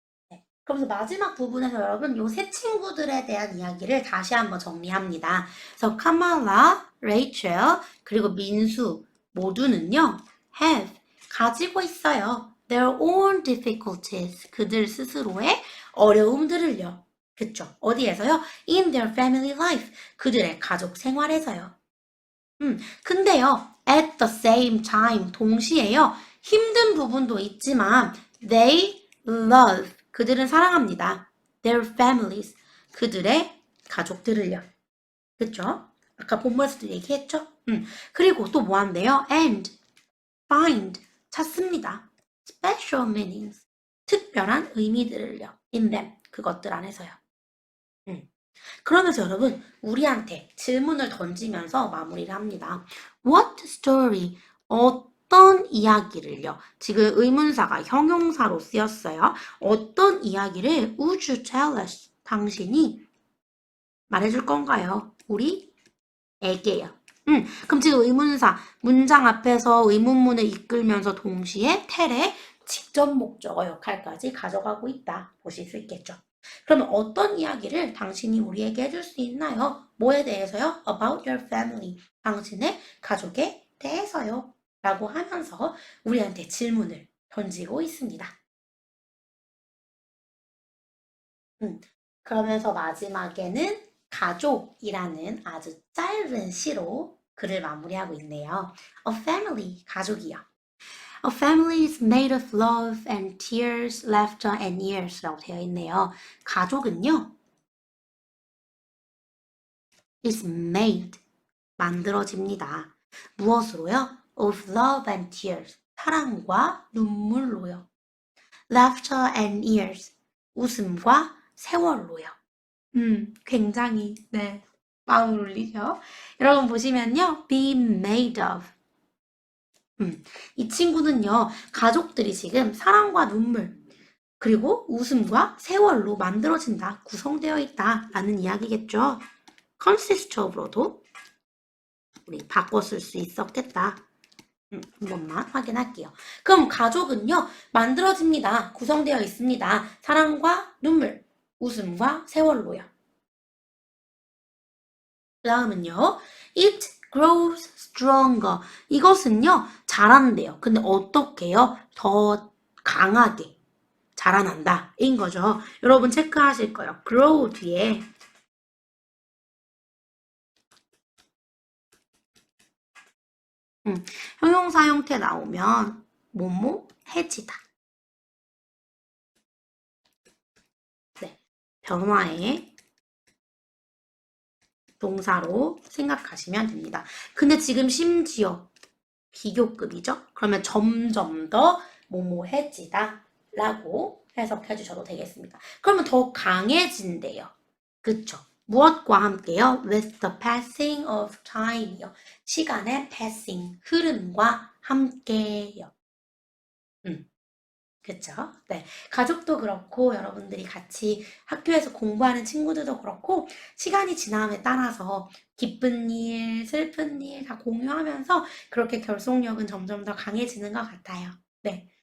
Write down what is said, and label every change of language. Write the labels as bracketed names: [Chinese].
[Korean] 네, 그러면서 마지막 부분에서 여러분 요 3 친구들에 대한 이야기를 다시 한번 정리합니다. 그래서 카말라, 레이첼, 그리고 민수 모두는요 [English] have, [Korean] 가지고 있어요. [English] their own difficulties, [Korean] 그들 스스로의 어려움들을요. 그쵸? 어디에서요? [English] In their family life, [Korean] 그들의 가족 생활에서요. 근데요, [English] at the same time, [Korean] 동시에요, 힘든 부분도 있지만, [English] they love, [Korean] 그들은 사랑합니다. [English] their families, [Korean] 그들의 가족들을요. 그쵸? 아까 본문에서도 얘기했죠? 그리고 또 뭐 한대요? [English] and find, [Korean] 찾습니다. [English] special meanings, [Korean] 특별한 의미들을요. [English] in them, [Korean] 그것들 안에서요. 그러면서 여러분 우리한테 질문을 던지면서 마무리를 합니다. [English] What story? [Korean] 어떤 이야기를요? 지금 의문사가 형용사로 쓰였어요. 어떤 이야기를 [English] would you tell us? [Korean] 당신이 말해줄 건가요? 우리에게요. 그럼 지금 의문사 문장 앞에서 의문문을 이끌면서 동시에 tell의 직접 목적어 역할까지 가져가고 있다. 보실 수 있겠죠. 그러면 어떤 이야기를 당신이 우리에게 해줄 수 있나요? 뭐에 대해서요? [English] About your family. [Korean] 당신의 가족에 대해서요. 라고 하면서 우리한테 질문을 던지고 있습니다. 그러면서 마지막에는 가족이라는 아주 짧은 시로 글을 마무리하고 있네요. [English] A family, [Korean] 가족이요. [English] A family is made of love and tears, laughter and years 라고 되어 있네요. [Korean] 가족은요, [English] is made, [Korean] 만들어집니다. 무엇으로요? [English] Of love and tears, [Korean] 사랑과 눈물로요. [English] Laughter and years, [Korean] 웃음과 세월로요. 굉장히, 네, 마음을 울리죠? 여러분 보시면요, [English] be made of. [Korean] 이 친구는요, 가족들이 지금 사랑과 눈물, 그리고 웃음과 세월로 만들어진다, 구성되어 있다 라는 이야기겠죠. consist of로도 우리 바꿔 쓸 수 있었겠다. 한 번만 확인할게요. 그럼 가족은요, 만들어집니다. 구성되어 있습니다. 사랑과 눈물, 웃음과 세월로요. 그 다음은요, [English] it grows stronger. [Korean] 이것은요, 자란대요. 근데 어떻게요? 더 강하게 자라난다. 인 거죠. 여러분 체크하실 거예요. grow 뒤에 형용사 형태 나오면 뭐뭐 해지다. 네, 변화의 동사로 생각하시면 됩니다. 근데 지금 심지어 비교급이죠? 그러면 점점 더 뭐뭐해지다 라고 해석해 주셔도 되겠습니다. 그러면 더 강해진대요. 그쵸? 무엇과 함께요? [English] With the passing of time이요. [Korean] 시간의 passing, 흐름과 함께요. 그쵸? 네. 가족도 그렇고, 여러분들이 같이 학교에서 공부하는 친구들도 그렇고, 시간이 지남에 따라서 기쁜 일, 슬픈 일 다 공유하면서 그렇게 결속력은 점점 더 강해지는 것 같아요. 네.